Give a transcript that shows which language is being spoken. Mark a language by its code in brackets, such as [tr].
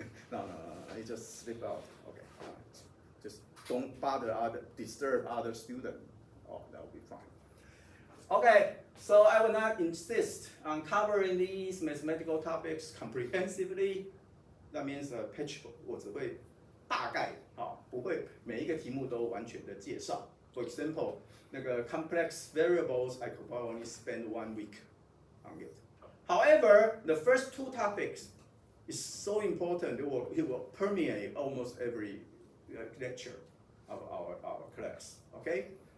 [en] No, you just slip out. Okay, just don't disturb other students. Oh, that will be fine. Okay, so I will not insist on covering these mathematical topics comprehensively. That means patchwork. [zh] 我只会大概不会每一个题目都完全的介绍。 [en] For example, 那个 complex variables, I could probably only spend 1 week on it. However, the first two topics is so important. It will permeate almost every lecture of our class. Okay.